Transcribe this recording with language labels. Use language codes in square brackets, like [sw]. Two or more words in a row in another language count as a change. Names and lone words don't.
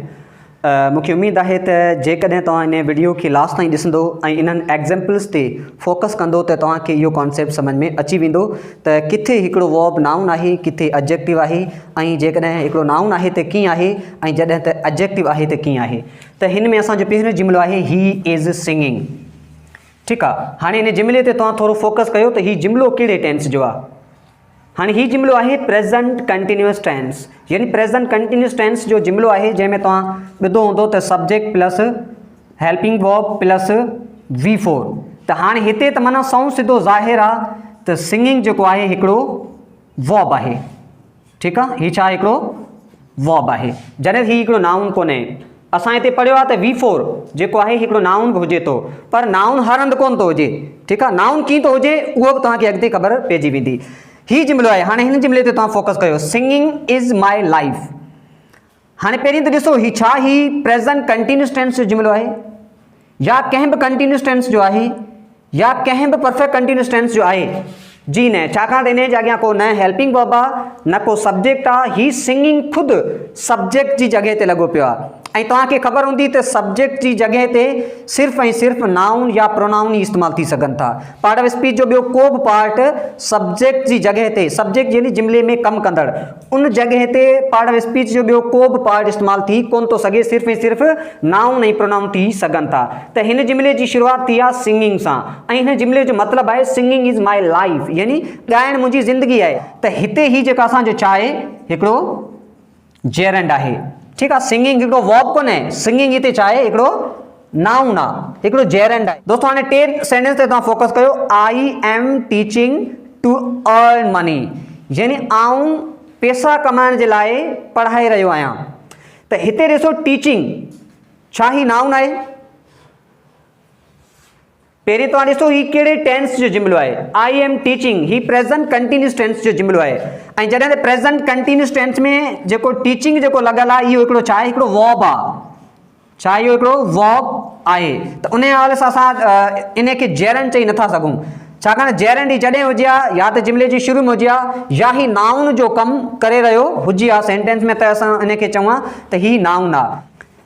[sd] मूंखे उमेदु आहे त जेकॾहिं तव्हां इन वीडियो खे लास्ट ताईं ॾिसंदो ऐं इन्हनि एग्जाम्पल्स ते फोकस कंदो त तव्हांखे इहो कॉन्सेप्ट सम्झ में अची वेंदो त किथे हिकिड़ो [en] verb noun [sd] आहे, किथे एडजेक्टिव आहे, ऐं जेकॾहिं हिकिड़ो नाउन आहे त कीअं आहे ऐं जॾहिं त एडजेक्टिव आहे त कीअं आहे। त हिन में असांजो पहिरियों जुमिलो आहे [en] He is singing. [sd] ठीकु आहे, हाणे इन जुमिले ते तव्हां थोरो फोकस कयो त हीउ जुमिलो कहिड़े टेंस जो आहे। हाँ ही जुमिलो आहे [en] present continuous tense, [sd] यानी [en] present continuous tense [sd] जो जुमिलो आहे जंहिंमें तव्हां ॿुधो हूंदो त [en] subject plus helping verb plus V4. [sd] त हाणे हिते त माना सौ सिधो ज़ाहिर आहे त सिंगिंग जेको आहे हिकिड़ो वर्ब आहे। ठीकु आहे, हीउ छा हिकिड़ो वर्ब आहे, जॾहिं हीउ हिकिड़ो नाउन कोन्हे। असां हिते पढ़ियो आहे त V4 जेको आहे हिकिड़ो नाउन बि हुजे थो, पर नाउन हर हंधि कोन थो हुजे। ठीकु आहे, नाउन कीअं थो हुजे उहो बि तव्हांखे अॻिते ख़बर पइजी वेंदी। ही जुमिलो आहे, हाणे हिन जुमिले ते तव्हां फोकस कयो, [en] Singing is my life. [sd] हाणे पहिरीं त ॾिसो ही छा ही [en] present continuous tense [sd] जो जुमिलो आहे या कंहिं बि [en] continuous tense [sd] जो आहे या कंहिं बि [en] perfect continuous tense [sd] जो आहे? जी न, छाकाणि त इन जे अॻियां को न [en] helping verb [sd] आहे न को सब्जेक्ट आहे। ही सिंगिंग ख़ुदि सब्जेक्ट जी जॻह ते लॻो पियो आहे। ऐं तव्हांखे ख़बर हूंदी त सब्जेक्ट जी जॻह ते सिर्फ़ु ऐं सिर्फ़ु नाउन या प्रोनाउन ई इस्तेमालु थी सघनि था। [en] part of speech [sd] जो ॿियो को बि पार्ट सब्जेक्ट जी जॻह ते, सब्जेक्ट यानी जुमिले में कमु कंदड़ उन जॻह ते [en] part of speech [sd] जो ॿियो को बि पार्ट इस्तेमालु थी कोन थो सघे, सिर्फ़ु ऐं सिर्फ़ु नाउन ऐं प्रोनाउन थी सघनि था। त हिन जुमिले जी शुरूआति थी आहे सिंगिंग सां, ऐं हिन जुमिले जो मतिलबु आहे [en] Singing is my life, [sd] यानी ॻाइणु मुंहिंजी ज़िंदगी आहे। त हिते ही जेका असांजो छा आहे हिकिड़ो जेरेंड आहे। ठीकु आहे, सिंगिंग हिकिड़ो वर्ब कोन्हे, सिंगिंग हिते छा आहे हिकिड़ो नाउन आहे, हिकिड़ो जेरेंड आहे। दोस्तों हाणे टे सेंटेंस ते तव्हां फोकस कयो, [en] I am teaching to earn money, [sd] यानी आऊं पैसा कमाइण जे लाइ पढ़ाए रहियो आहियां। त हिते ॾिसो टीचिंग छा ही नाउन आहे? पहिरीं तव्हां ॾिसो ही कहिड़े टेंस जो जुमिलो आहे। [en] I am teaching [sd] ही [en] present continuous tense [sd] जो जुमिलो आहे। ऐं जॾहिं त [en] present continuous tense [sd] में जेको टीचिंग जेको लॻल आहे इहो हिकिड़ो छा आहे हिकिड़ो वर्ब आहे। छा इहो हिकिड़ो वर्ब आहे? त उन हवाले सां असां इन खे जेरेंड चई नथा सघूं, छाकाणि जेरेंड ही जॾहिं हुजे आहे या त जुमिले जी शुरू में हुजे आहे या ही नाउन जो कमु करे रहियो हुजे आहे सेंटेंस में, त असां इन खे चऊं त ही नाउन आहे।